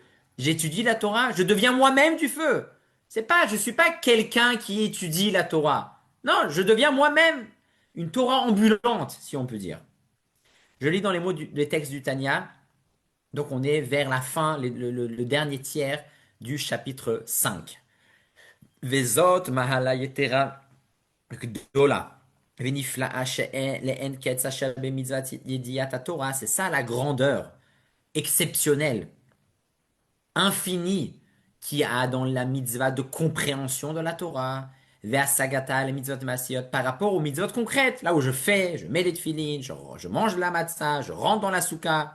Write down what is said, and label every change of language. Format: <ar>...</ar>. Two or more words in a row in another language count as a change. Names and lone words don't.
<fr>J'étudie la Torah, je deviens moi-même du feu. Je suis pas quelqu'un qui étudie la Torah. Non, je deviens moi-même une Torah ambulante, si on peut dire. Je lis dans les mots des textes du Tanya. Donc on est vers la fin, le dernier tiers du chapitre 5.</fr> <he>וזאת מעלה יתרה גדולה. ונפלאה שאין לה קץ אשר במצות ידיעת תורה.</he> <fr>C'est ça la grandeur exceptionnelle, infinie, qu'il y a dans la mitzvah de compréhension de la Torah. Ve'asagata les</fr> <he>מצוות מעשיות</he> <fr>par rapport aux mitzvot concrètes, là où je mets les tefillin, je mange la matzah, je rentre dans la souka.</fr>